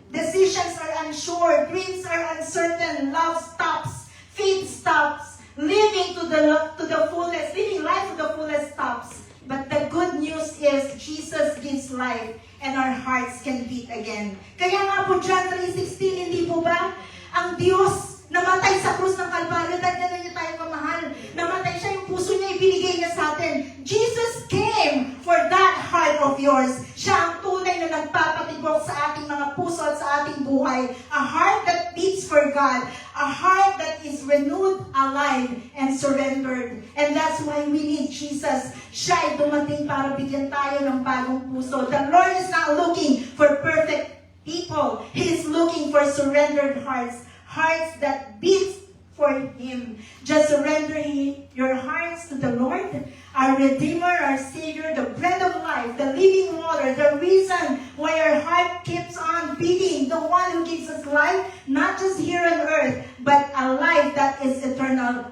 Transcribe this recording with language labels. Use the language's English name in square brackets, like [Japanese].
[English] Decisions are unsure, dreams are uncertain, love stops, faith stops, living to the fullest, living life to the fullest stops. But the good news is Jesus gives life and our hearts can beat again. [Filipino] Kaya nga po John 3:16, hindi po ba? Ang Diyos namatay sa krus ng Kalbaryo dahil gano'n niya tayo kamahal. Namatay siya, yung puso niya ibinigay niya sa atin. [English] Jesus came for that heart of yours. [Filipino] Siya ang tunay na nagpapatibok sa ating mga puso at sa ating buhay. [English] A heart that beats for God. A heart that is renewed, alive, and surrendered. And that's why we need Jesus. [Filipino] Siya ay dumating para bigyan tayo ng bagong puso. [English] The Lord is not looking for perfect people. He is looking for surrendered hearts. Hearts that beat for Him. Just surrender your hearts to the Lord, our Redeemer, our Savior, the bread of life, the living water, the reason why our heart keeps on beating, the one who gives us life, not just here on earth, but a life that is eternal.